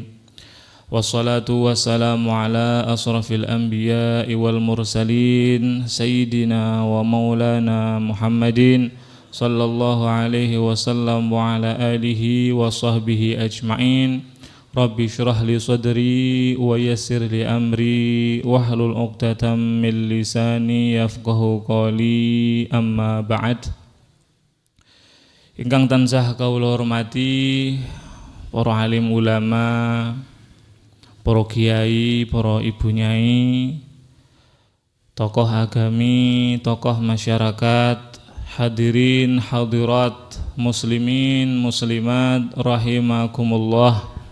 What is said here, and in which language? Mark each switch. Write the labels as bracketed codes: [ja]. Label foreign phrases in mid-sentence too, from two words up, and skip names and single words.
[ar] والصلاة والسلام على أشرف الأنبياء والمرسلين سيدنا ومولانا محمد صلى الله عليه وسلم وعلى آله وصحبه أجمعين. رب اشرح لي صدري ويسر لي أمري واحلل عقدة من لساني يفقهوا قولي، أما بعد. [jv] Ingkang tansah kawula hormati para alim ulama, para kiai, para ibu nyai, tokoh agami, tokoh masyarakat, hadirin hadirat, muslimin muslimat rahimakumullah.